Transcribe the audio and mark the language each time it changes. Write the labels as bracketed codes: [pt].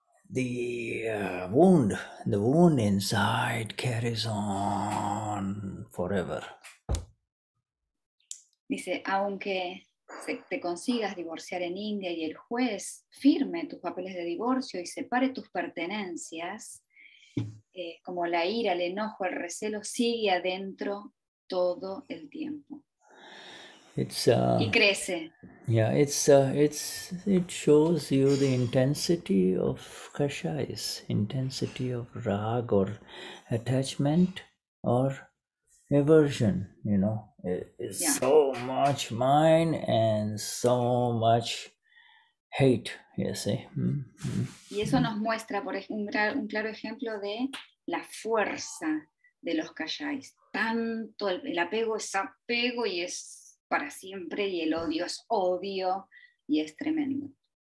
[en] The wound inside carries on forever. [es] Dice, aunque te consigas divorciar en India y el juez firme tus papeles de divorcio y separe tus pertenencias, como la ira, el enojo, el recelo sigue adentro todo el tiempo. Y crece. [en] Yeah, it shows you the intensity of kashais, intensity of rag or attachment or aversion, you know. It's so much mine and so much hate, you see. [es] Y eso nos muestra, por ejemplo, un claro ejemplo de la fuerza de los kashais. Tanto el apego es apego y es para siempre, y el odio es odio, y es tremendo.